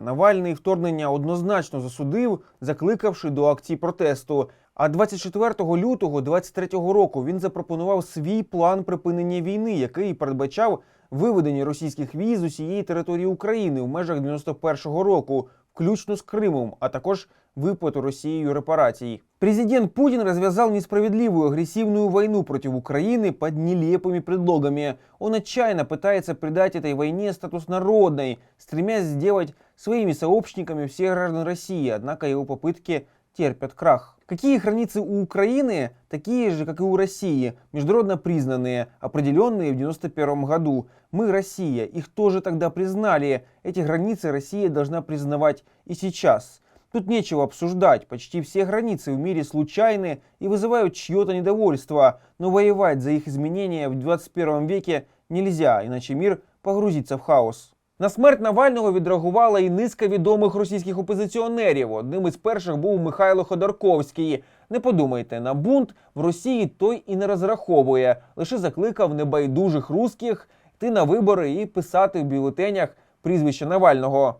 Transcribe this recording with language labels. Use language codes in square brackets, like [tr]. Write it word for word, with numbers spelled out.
[uk] Навальний вторгнення однозначно засудив, закликавши до акцій протесту. А двадцять четвертого лютого двадцять третього року він запропонував свій план припинення війни, який передбачав виведення російських військ з усієї території України в межах дев'яносто першого року, включно з Кримом, а також [ru] выплату Россией репараций. Президент Путин развязал несправедливую агрессивную войну против Украины под нелепыми предлогами. Он отчаянно пытается придать этой войне статус народной, стремясь сделать своими сообщниками всех граждан России, однако его попытки терпят крах. Какие границы у Украины, такие же, как и у России, международно признанные, определенные в девяносто первом году. Мы Россия, их тоже тогда признали. Эти границы Россия должна признавать и сейчас. Тут нечего обсуждать, почти все границы в мире случайны и вызывают чье-то недовольство, но воевать за их изменения в [uk] двадцять першому [ru] веке нельзя, иначе мир погрузится в хаос. [uk] На смерть Навального відреагувала і низка відомих російських опозиціонерів. Одним із перших був Михайло Ходорковський. Не подумайте, на бунт в Росії той і не розраховує, лише закликав небайдужих русських йти на вибори і писати в бюлетенях прізвище Навального.